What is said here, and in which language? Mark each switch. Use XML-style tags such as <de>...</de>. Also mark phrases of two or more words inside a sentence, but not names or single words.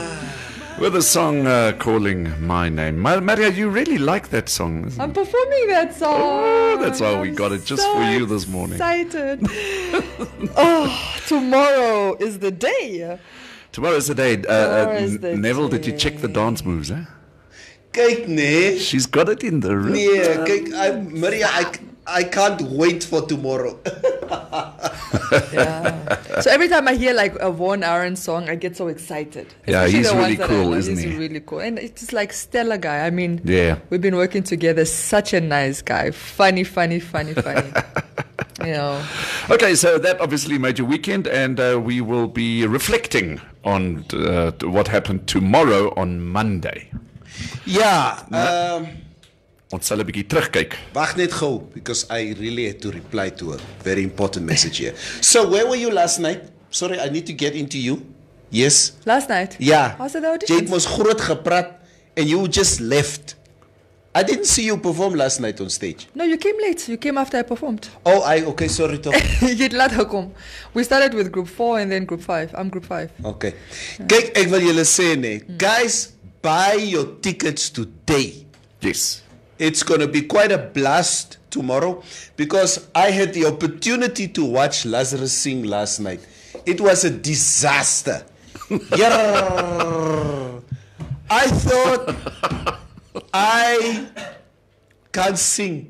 <en>With the song calling my name. Maria, you really like that song. I'm performing that song. Oh, that's why we got it just for you this morning. Excited. Oh, tomorrow is the day. Tomorrow is the day. Neville, did you check the dance moves, eh?</en> <af>Kyk nee.</af> <en>She's got it in the room.</en> <af>Nee, kyk, Maria,</af> <en>I can't wait for tomorrow. Yeah. So every time I hear like a Vaughan Aaron song, I get so excited. Yeah, Especially he's the really ones that cool, isn't he? He's really cool. And it's just like stellar guy. I mean, yeah, we've been working together. Such a nice guy. Funny. You know. Okay, so that obviously made your weekend, and we will be reflecting on what happened tomorrow on Monday.</en> <af>Ja, Ons sal 'n bietjie terugkyk. Wag net gou,</af> <en>because I really had to reply to a very important message here. So, where were you last night? Sorry, I need to get into you. Yes? Last night?</en> <af>Ja.</af> <en>How's the audition?</en> <af>Jy het mos groot gepraat</af> <en>and you just left. I didn't see you perform last night on stage. No, you came late. You came after I performed. Oh, okay, sorry toch.</en> <af>Jy het laat gekom.</af> <en>We started with group 4 and then group 5. I'm group 5.</en> <af>Okay. Kyk, ek wil julle sê nee.</af> <en>Guys, buy your tickets today. Yes. It's going to be quite a blast tomorrow because I had the opportunity to watch Lazarus sing last night. It was a disaster. I thought I can't sing.</en>